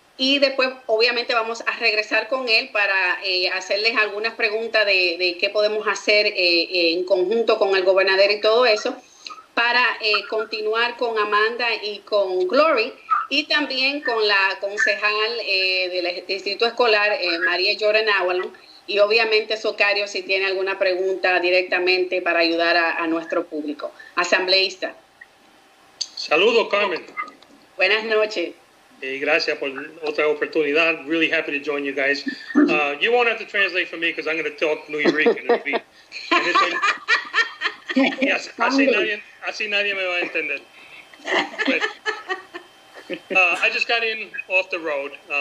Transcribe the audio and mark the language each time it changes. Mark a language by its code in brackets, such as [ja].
[es] Y después, obviamente, vamos a regresar con él para hacerles algunas preguntas de qué podemos hacer en conjunto con el gobernador y todo eso, para continuar con Amanda y con Glory, y también con la concejal del Distrito Escolar, María Jordan Avalon, y obviamente Socario, si tiene alguna pregunta directamente para ayudar a nuestro público. Asambleísta. Saludos, Carmen. Buenas noches. Gracias por otra oportunidad. [en] Really happy to join you guys. You won't have to translate for me because I'm going to talk New York. [es] Así nadie me va a entender. [en] But, I just got in off the road.